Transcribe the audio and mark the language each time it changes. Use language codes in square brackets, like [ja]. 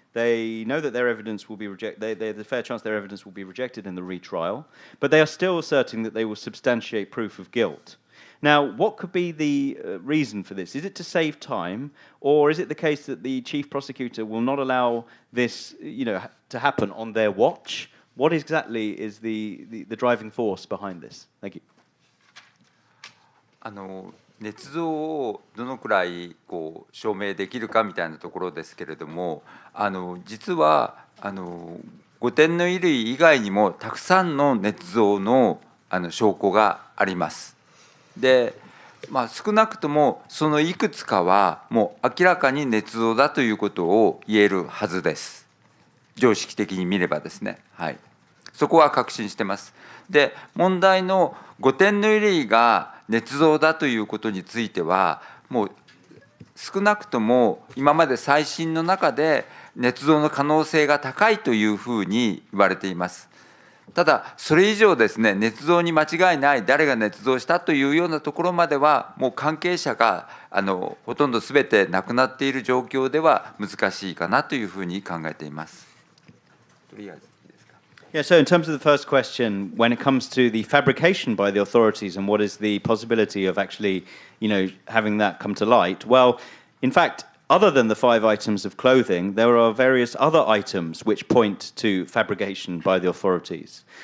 [en] They know that their evidence will be rejected. There's a fair chance their evidence will be rejected in the retrial, but they are still asserting that they will substantiate proof of guilt. Now, what could be the reason for this? Is it to save time, or is it the case that the chief prosecutor will not allow this, to happen on their watch? What exactly is the driving force behind this? Thank you. [ja] 捏造をどのくらい証明できるかみたいなところですけれども、実は5点の衣類以外にもたくさんの捏造の証拠があります。で、少なくともそのいくつかはもう明らかに捏造だということを言えるはずです。常識的に見ればですね。はい。そこは確信してます。で、問題の5点の衣類が捏造だということについては、もう少なくとも今まで再審の中で捏造の可能性が高いというふうに言われています。ただそれ以上ですね、捏造に間違いない、誰が捏造したというようなところまではもう関係者がほとんど全て亡くなっている状況では難しいかなというふうに考えています。とりあえずいいですか。 [en] Yeah, so in terms of the first question, when it comes to the fabrication by the authorities and what is the possibility of actually, having that come to light, well, in fact, other than the 5 items of clothing, there are various other items which point to fabrication by the authorities.